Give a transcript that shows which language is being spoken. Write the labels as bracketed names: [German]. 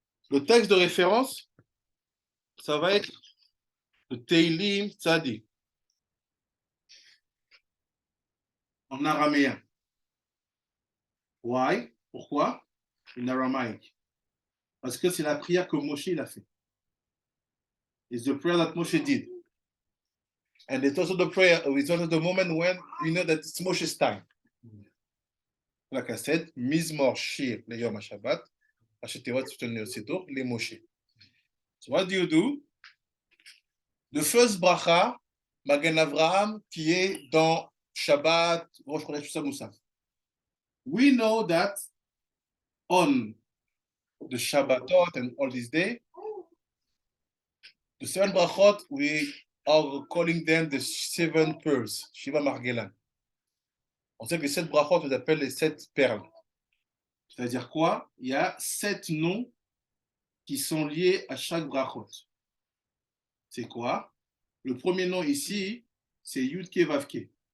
[French] Le texte de référence, ça va être le Teilim Tzadi, en araméen. Why? Pourquoi? En aramaïque. Parce que c'est la prière que Moshe il a fait. [English] It's the prayer that Moshe did. And it's also the prayer, it's also the moment when you know that it's Moshe's time. Like I said, Mizmor Shir le Yom HaShabbat, Ashetewat Tzutun Siddur le Moshe. So what do? The first bracha, Magen Avraham, [French] qui est dans Shabbat, Rosh Chodesh Musaf. [English] We know that on the Shabbatot and all these days, the 7 brachot, we are calling them the 7 pearls, Shiva Margelan. [French] On sait que les 7 brachot, on les appelle les 7 perles. C'est-à-dire quoi? Il y a 7 noms qui sont liés à chaque brachot. C'est quoi? Le premier nom ici, c'est Yud-Ke Vav-Ke.